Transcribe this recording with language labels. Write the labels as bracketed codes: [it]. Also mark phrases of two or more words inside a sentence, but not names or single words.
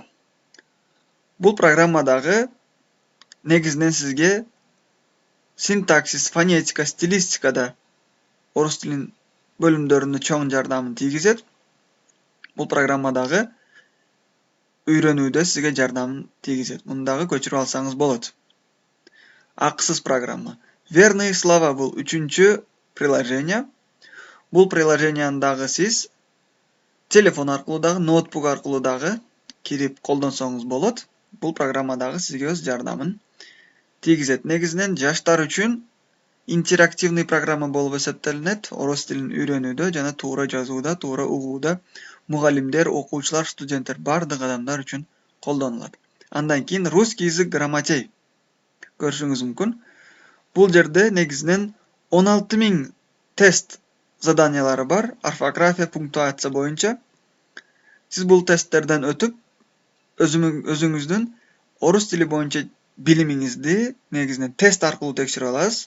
[ky] Бул программадагы негизинен сизге синтаксис, фонетика, стилистикада орус тилин бөлүмдөрүндө чоң жардамын тийгизет. Бул программадагы үйрөнүүдө сизге жардамын тийгизет. Муну дагы көчүрүп алсаңыз болот. Акысыз программа. [ru] Верные слова [ky] бул үчүнчү приложение. Бул приложениянын дагы сиз телефон аркылуу дагы, ноутбук аркылуу дагы кирип колдонсоңуз болот. Бул программа дагы сизге өз жардамын тийгизет. Негизинен жаштар үчүн [ru] интерактивный программа [ky] болуп эсептелинет. Орус тилин үйрөнүүдө жана туура жазууда, туура угууда мугалимдер, окуучулар, студенттер бардык адамдар үчүн колдонулат. Андан кийин [ru] русский язык грамотей. [ky] Көрүшүңүз мүмкүн. Бул жерде негизинен 16.000 тест заданиялары бар, орфография, пунктуация боюнча. Сиз бул тесттерден өтүп, өзүңүздүн орус тили боюнча билимиңизди негизинен тест аркылуу текшерип аласыз.